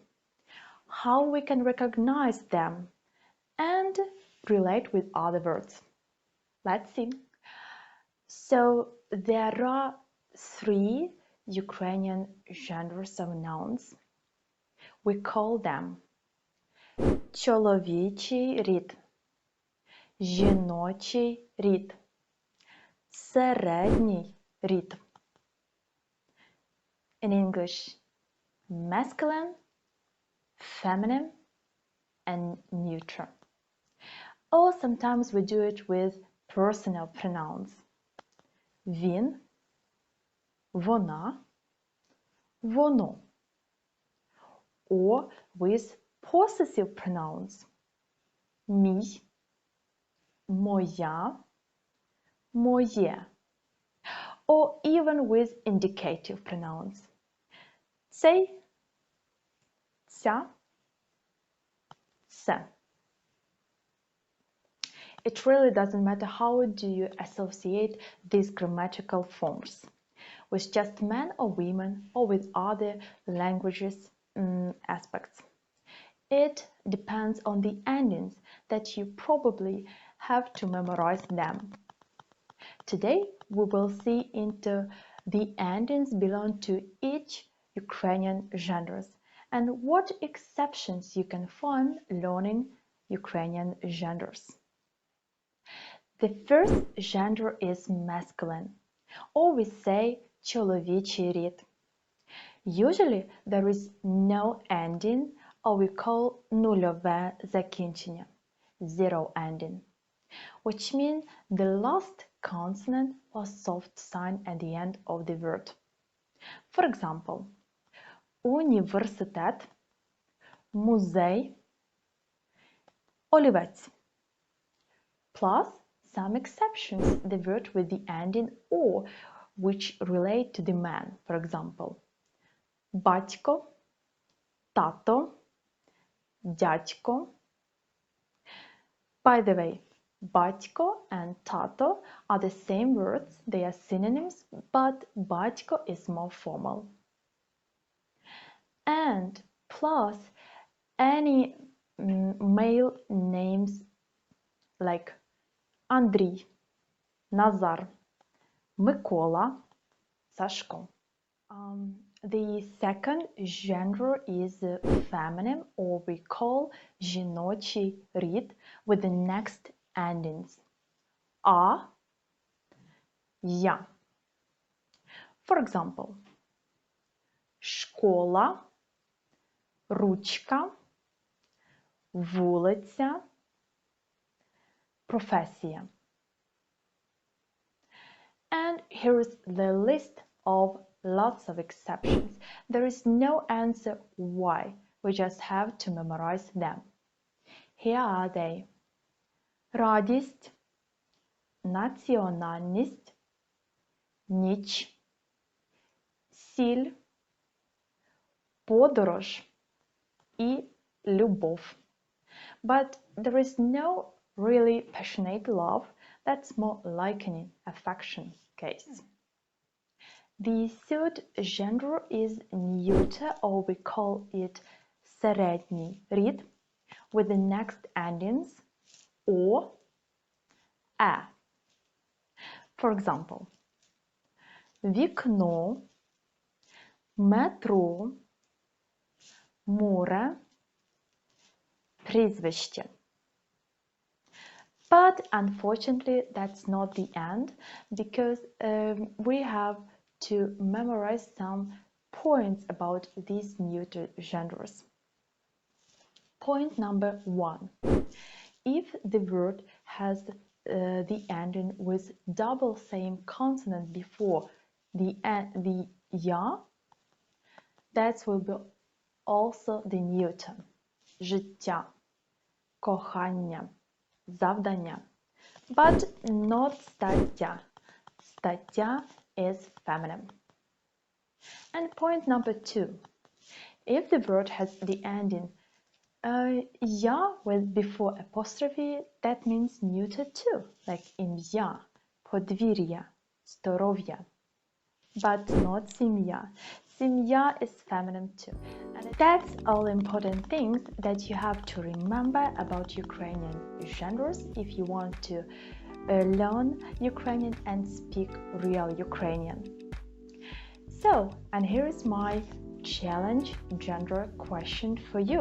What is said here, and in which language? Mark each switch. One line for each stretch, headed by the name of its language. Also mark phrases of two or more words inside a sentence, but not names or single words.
English: How we can recognize them and relate with other words. Let's see. So there are 3 Ukrainian genders of nouns. We call them
Ukrainian: чоловічий рід, жіночий рід, середній рід.
English: In English, masculine, feminine, and neuter. Or sometimes we do it with personal pronouns.
Ukrainian: Він, вона, воно.
English: Or with possessive pronouns.
Ukrainian: Мій, моя, моє.
English: Or even with indicative pronouns.
Ukrainian: Цей, ця, це.
English: It really doesn't matter how do you associate these grammatical forms, with just men or women or with other languages aspects. It depends on the endings that you probably have to memorize them. Today we will see into the endings belong to each Ukrainian genders and what exceptions you can find learning Ukrainian genders. The first gender is masculine, or we say
Ukrainian: чоловічий рід.
English: Usually there is no ending, or we call
Ukrainian: нульове закінчення,
English: zero ending, which means the last consonant or soft sign at the end of the word. For example,
Ukrainian: університет, музей, олівець.
English: Plus some exceptions, the word with the ending or which relate to the man. For example,
Ukrainian: батько, тато, дядько.
English: By the way, батько and тато are the same words, they are synonyms, but батько is more formal. And plus any male names like Андрій, Назар, Микола, Сашко. The second gender is feminine, or we call
Ukrainian: жіночий рід
English: with the next endings.
Ukrainian: А, я.
English: For example,
Ukrainian: школа, ручка, вулиця, професія.
English: And here is the list of lots of exceptions. There is no answer why, we just have to memorize them. Here are they.
Ukrainian: Радість, національність, ніч, сіль, подорож і любов.
English: But there is no really passionate love, that's more likening, affection case. The third gender is neuter, or we call it
Ukrainian: середній рід,
English: with the next endings or a. For example,
Ukrainian: вікно, метро, море, прізвище.
English: But unfortunately, that's not the end, because we have to memorize some points about these neuter genders. Point number 1. If the word has the ending with double same consonant before the ya, that will be also the neuter.
Ukrainian: Життя, кохання, завдання.
English: But not стаття. Стаття is feminine. And point number 2. If the word has the ending ya with before apostrophe, that means neuter too, like
Ukrainian: ім'я, подвір'я, здоров'я.
English: But not сім'я. Сім'я is feminine too. And that's all important things that you have to remember about Ukrainian genders if you want to learn Ukrainian and speak real Ukrainian. So, and here is my challenge gender question for you.